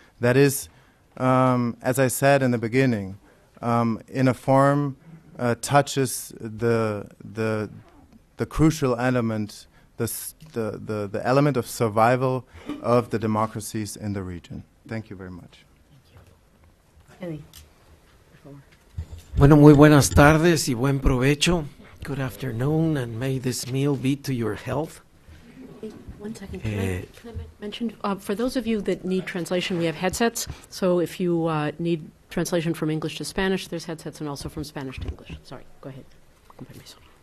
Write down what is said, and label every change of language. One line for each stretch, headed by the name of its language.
English: That is, as I said in the beginning, in a form touches the crucial element, the element of survival of the democracies in the region. Thank you very much.
Spanish: Bueno, muy buenas tardes y buen provecho.
English: Good afternoon, and may this meal be to your health. Hey, 1 second. Can I mention, for those of you that need translation, we have headsets. So if you need translation from English to Spanish, there's headsets, and also from Spanish to English. Sorry, go ahead.
Spanish: Con permiso.